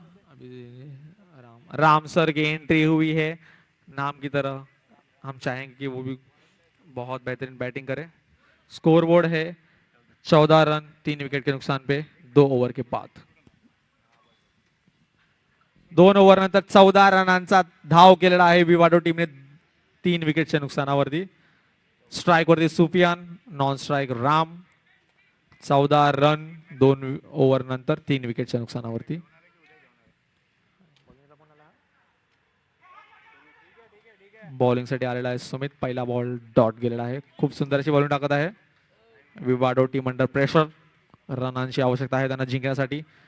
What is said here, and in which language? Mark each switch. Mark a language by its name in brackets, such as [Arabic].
[Hindi] अभी राम सर की एंट्री हुई है, नाम की तरह हम चाहेंगे कि वो भी बहुत बेहतरीन बैटिंग करे। स्कोर बोर्ड है 14 रन 3 विकेट के नुकसान पे 2 ओव्हर के बाद। [Marathi] 2 ओव्हर नंतर 14 रनांचा धाव केलेला आहे विवाडो टीमने 3 विकेटच्या नुकसानावरती। स्ट्राइक वरती Sufiyan, non strike Ram. 14 run 2 over नंतर 3 विकेटच्या नुकसानावरती। बॉलिंग साठी आलेला आहे सुमित, पहिला बॉल डॉट गेलेला आहे। खूप सुंदर अशी बॉलिंग टाकत आहे विवाडो टीम अंडर प्रेशर, रनांची आवश्यकता आहे त्यांना जिंकण्यासाठी।